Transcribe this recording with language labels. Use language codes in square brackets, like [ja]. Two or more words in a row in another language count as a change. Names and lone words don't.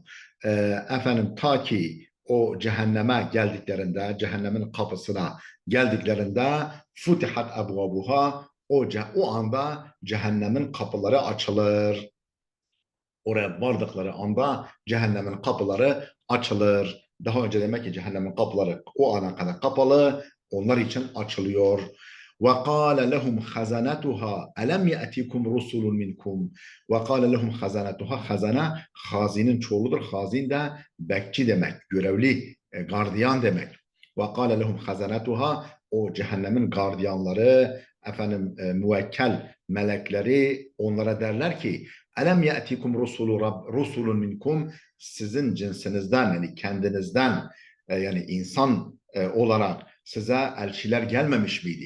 [tr] Efendim ta ki o cehenneme geldiklerinde, cehennemin kapısına geldiklerinde [ar] فُتِحَتْ أَبْوَابُهَا, [tr] o anda cehennemin kapıları açılır. Oraya vardıkları anda cehennemin kapıları açılır. Daha önce demek ki cehennemin kapıları o ana kadar kapalı, onlar için açılıyor. [ar] وَقَالَ لَهُمْ خَزَنَتُهَا أَلَمْ يَأْتِكُمْ رُسُلٌ مِنْكُمْ وَقَالَ لَهُمْ خَزَنَتُهَا. [tr] Hazane, hazinin çoğuludur. Hazin de bekçi demek, görevli, gardiyan demek. [ar] وَقَالَ لَهُمْ خَزَنَتُهَا. [tr] O cehennemin gardiyanları, müvekkel melekleri onlara derler ki [ar] أَلَمْ يَأْتِكُمْ رُسُلٌ مِنْكُمْ, [tr] sizin cinsinizden, yani kendinizden, yani insan olarak size elçiler gelmemiş miydi?